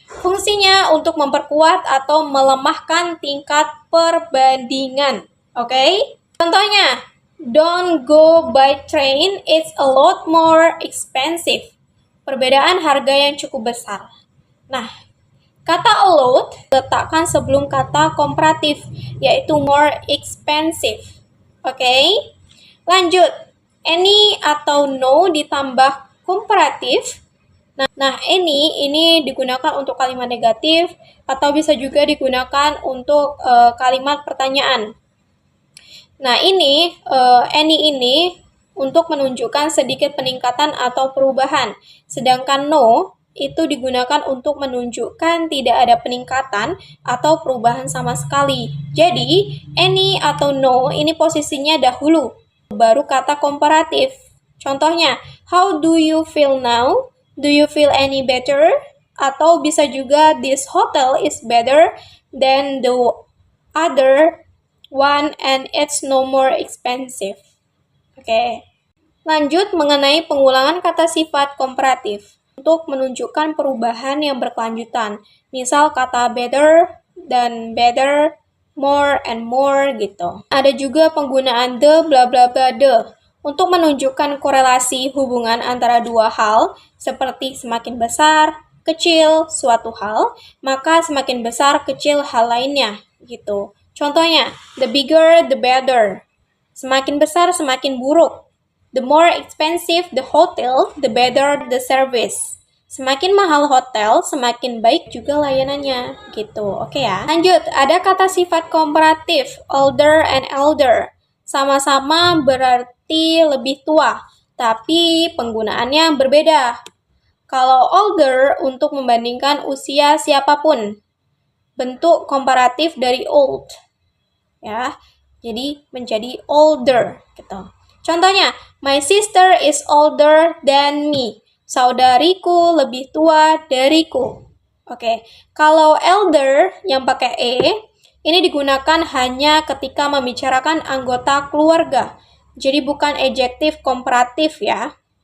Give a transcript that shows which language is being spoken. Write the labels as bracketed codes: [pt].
[id] Fungsinya untuk memperkuat atau melemahkan tingkat perbandingan. Oke? Contohnya, [en] don't go by train, it's a lot more expensive. [id] Perbedaan harga yang cukup besar. Nah, kata a lot letakkan sebelum kata komparatif, yaitu more expensive. Oke? Lanjut, any atau no ditambah komparatif. Nah, ini digunakan untuk kalimat negatif atau bisa juga digunakan untuk kalimat pertanyaan. Nah, any ini untuk menunjukkan sedikit peningkatan atau perubahan. Sedangkan no itu digunakan untuk menunjukkan tidak ada peningkatan atau perubahan sama sekali. Jadi, any atau no ini posisinya dahulu, baru kata komparatif. Contohnya, [en] how do you feel now? Do you feel any better? [id] Atau bisa juga, [en] this hotel is better than the other one and it's no more expensive. [id] Oke. Lanjut mengenai pengulangan kata sifat komparatif untuk menunjukkan perubahan yang berkelanjutan. Misal kata better dan better, more and more gitu. Ada juga penggunaan the bla bla bla the untuk menunjukkan korelasi hubungan antara dua hal seperti semakin besar, kecil suatu hal, maka semakin besar kecil hal lainnya gitu. Contohnya, [en] the bigger the better. [id] Semakin besar semakin buruk. [en] The more expensive the hotel, the better the service. [id] Semakin mahal hotel, semakin baik juga layanannya gitu. Oke ya. Lanjut, ada kata sifat komparatif, older and elder. Sama-sama berarti lebih tua, tapi penggunaannya berbeda. Kalau older untuk membandingkan usia siapapun. Bentuk komparatif dari old. Ya. Jadi menjadi older gitu. Contohnya, [en] my sister is older than me. [id] Saudariku lebih tua dariku. Oke. Kalau elder yang pakai e, ini digunakan hanya ketika membicarakan anggota keluarga. Jadi bukan adjektif komparatif ya.